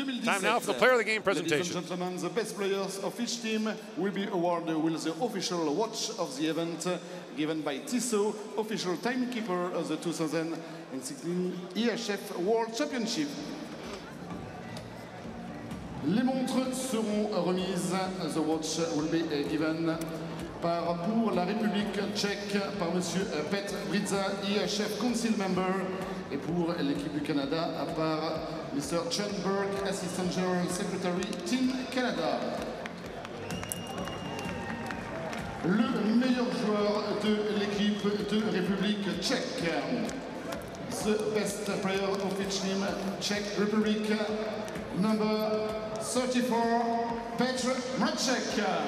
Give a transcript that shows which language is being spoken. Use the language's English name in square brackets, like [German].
[English] Time now for the player of the game presentation. Ladies and gentlemen, the best players of each team will be awarded with the official watch of the event given by Tissot, official timekeeper of the 2016 IIHF World Championship. [French] Les montres seront remises. [English] The watch will be given [French] pour la République tchèque par Monsieur Petr Bridza, IIHF Council Member, et pour l'équipe du Canada par Mr. [English] Chen Burke, Assistant General Secretary, Team Canada. [French] Le meilleur joueur de l'équipe de République tchèque. [English] The best player of each team, Czech Republic, number 34, Petr Mrazek.